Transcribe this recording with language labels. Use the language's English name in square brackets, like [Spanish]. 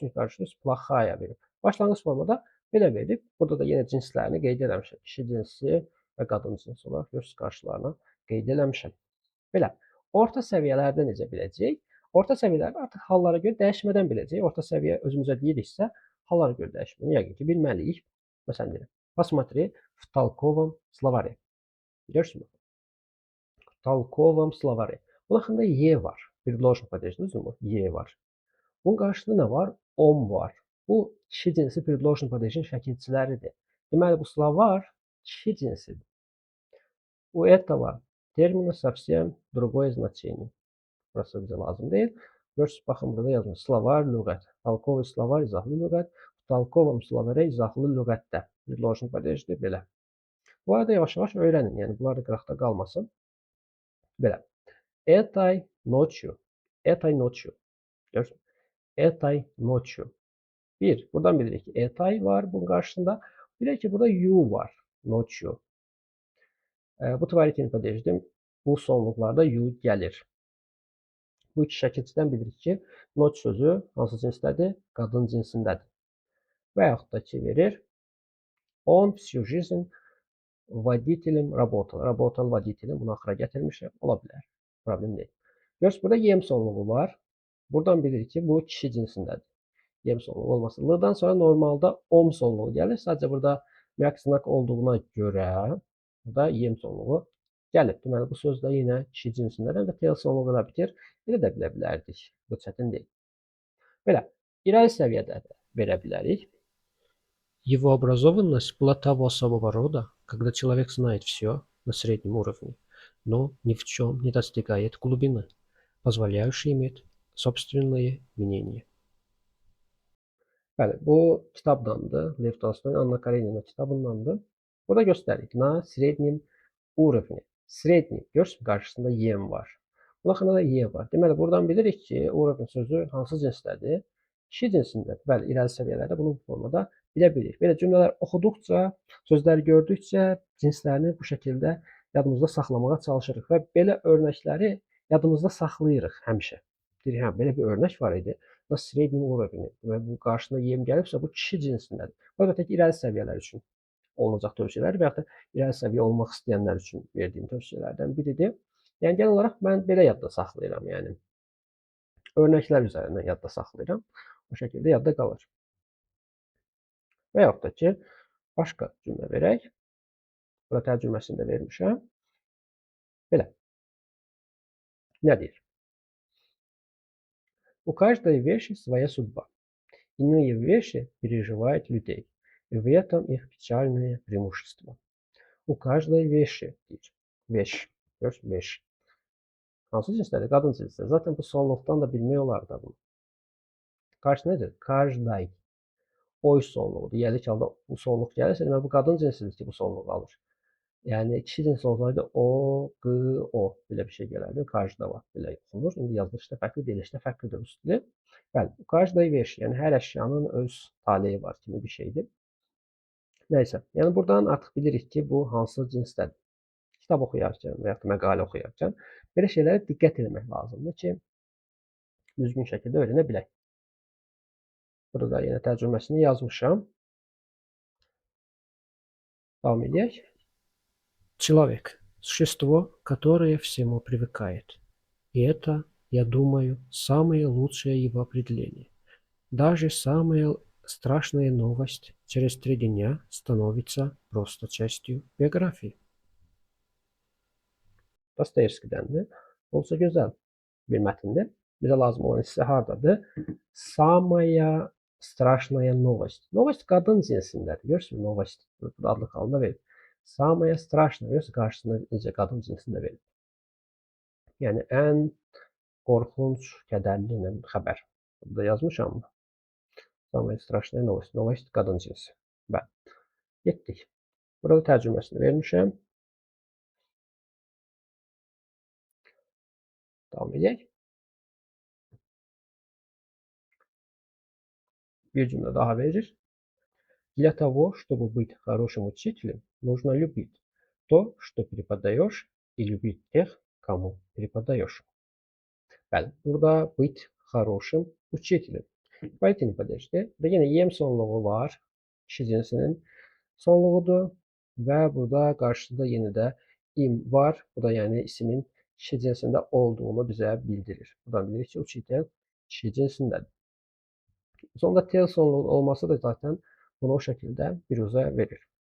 [Azerbaijani] Çünki qarşımıza Плохая verib. Başlanğıc formada belə verib. Burada da yenə cinslərini qeyd eləmişəm. Kişi cinsi və qadın cinsi olaraq görürsünüz qarşılarına qeyd eləmişəm. Belə. Orta səviyyələrdə necə biləcəyik? Orta səviyyələrdə artıq hallara görə dəyişmədən biləcəyik. Orta səviyyə özümüzə deyiriksə, hallara görə dəyişməni yəqin ki, bilməliyik. Məsələn deyirəm, [Russian] посмотри в толковом словаре. [Azerbaijani] Görürsünüz? [Russian] В толковом словаре. [Azerbaijani] Bunun haqqında ye var. Предложен падежli düzdürmü? Ye var. Bunun qarşısında nə var? On var. Bu kişi cinsi предложен падежin şəkilçiləridir. Deməli, bu slovar kişi cinsidir. [Russian] У этого термина совсем другое значение. [Azerbaijani] Burası bizə lazım deyil. Görürsünüz, baxın burada yazılmış. Slovar, lüğət. [Russian] Толковый словарь, [Azerbaijani] izahlı lüğət. [Russian] В толковом словаре [Azerbaijani] izahlı lüğətdə. Предложен падежdir, belə. Bu arada yavaş-yavaş öyrənin. Yəni, bunlar da qıraqda qalmasın. Belə. [Russian] Этой ночью. Этой nочью. [Azerbaijani] Görürsünüz. [Russian] Этой nочью. [Azerbaijani] Bir, buradan bilirik ki, этой var bunun qarşısında. Bilirik ki, burada you var. Nочью. Bu tvarikini padejdir. Bu sonluqlarda you gəlir. Bu iki şəkilçidən bilirik ki, noç sözü hansı cinsdədir? Qadın cinsindədir. Və yaxud da ki, verir. [Russian] Он всю жизнь водителем работал. Работал водителем. [Azerbaijani] Bunu axıra gətirmişəm. Ola bilər. Problem deyil. Görürsünüz, burada yem sonluğu var. Buradan bilirik ki, bu kişi cinsindədir. Yem sonluğu olması. L-dan sonra normalda om sonluğu gəlir. Sadəcə burada məqsınak olduğuna görə burada yem sonluğu gəlib. Deməli, bu söz də yenə kişi cinsindədir və tel sonluğu da bitir. Elə də bilə bilərdik. Bu çətin deyil. Belə, irəli səviyyədə də verə bilərik. [Russian] Его образованность была того самого рода, когда человек знает все на среднем уровне, но ни в чем не достигает глубины, позволяющей иметь собственное мнение. [Azerbaijani] Bəli, bu kitabdandır. Lev Tolstoyun Anna Karenina kitabındandır. Burada göstərik. [Russian] Na srednim urovni. Sredni. [Azerbaijani] Görürsünüz, qarşısında yem var. Buna xanada ye var. Deməli, buradan bilirik ki, urovni sözü hansı cinsdədir? Kişi cinsindədir. Bəli, irəli səviyyələrdə bunu bu formada bilə bilirik. Belə cümlələr oxuduqca, sözləri gördükcə cinslərini bu şəkildə yadımızda saxlamağa çalışırıq və belə örnəkləri yadımızda saxlayırıq həmişə. Deyirik, hə, belə bir örnək var idi. [Russian] Na srednim urovni [Azerbaijani] və bu qarşısında yem gəlibsə, bu kişi cinsindədir. Bu əlbəttə ki, irəli səviyyələr üçün olacaq tövsiyələr və yaxud da irəli səviyyə olmaq istəyənlər üçün verdiyim tövsiyələrdən biridir. Yəni, genel olaraq mən belə yadda saxlayıram, yəni. Örnəklər üzərindən yadda saxlayıram. O şəkildə yadda qalır. Və yaxud da ki, başqa cümlə verək. Burada tərcüməsini də vermişəm. Belə. Nə deyir? [Russian] У каждой вещи своя судьба. Иные вещи переживают людей. И в этом их печальное преимущество. У каждой вещи [Azerbaijani] deyir. Veş. Gör, veş. Hansı cinsdədir? Qadın cinsdədir. Zaten bu sonluqdan da bilmək olar da bunu. Qarşı necə? [Russian] Каждой. [Azerbaijani] Oy sonluğudur. Yəni ki, halda bu sonluq gəlirsə, demək bu qadın cinsidir ki, bu sonluq alır. Yəni kişi cinsi olsaydı o, q, o belə bir şey gələrdi. Qarşıda var. Belə oxunur. İndi yazılışda fərqli, deyilişdə fərqlidir bu stili. Bəli, [Russian] каждой вещь, [Azerbaijani] yəni hər əşyanın öz taleyi var kimi bir şeydir. Nəysə, yəni buradan artıq bilirik ki, bu hansı cinsdədir. Kitab oxuyarkən və yaxud da məqalə oxuyarkən belə şeylərə diqqət etmək lazımdır ki, düzgün şəkildə öyrənə bilək. Burada yenə tərcüməsini yazmışam. Davam edək. [Russian] Человек – существо, которое всему привыкает. И это, я думаю, самое лучшее его определение. Даже самая страшная новость через 3 дня становится просто частью биографии. [Azerbaijani] Dostoyevskidəndir. Olsa gözəl bir mətndir. Bizə lazım olan hissə hardadır? [Russian] Samaya страшная новость. [Azerbaijani] Новость qadın cinsindədir. Görürsünüz, новость adlı halında verir. [Russian] Samaya страшная, [Azerbaijani] görürsünüz, qarşısında necə qadın cinsində verir. Yəni, ən qorxunc, kədərli xəbər. Burada yazmışam mı? [Russian] Самая страшная новость. [Azerbaijani] Новость qadın cinsi. Bəli. Getdik. Burada tərcüməsini vermişəm. Davam edək. Bir cümlə daha verir. [Russian] Для того, чтобы быть хорошим учителем, нужно любить то, что преподаешь, и любить тех, кому преподаешь. [Azerbaijani] Bəli, burada [Russian] быть хорошим учителем. [Azerbaijani] İfadə padejdir. Burada yenə yem sonluğu var. Kişi cinsinin sonluğudur və burada qarşısında yenə də im var. Bu da yəni ismin kişi cinsində olduğunu bizə bildirir. Buradan bilirik ki, uchitel kişi cinsindədir. Sonunda tel sonluğu olması da zaten bunu o şəkildə biruzə verir.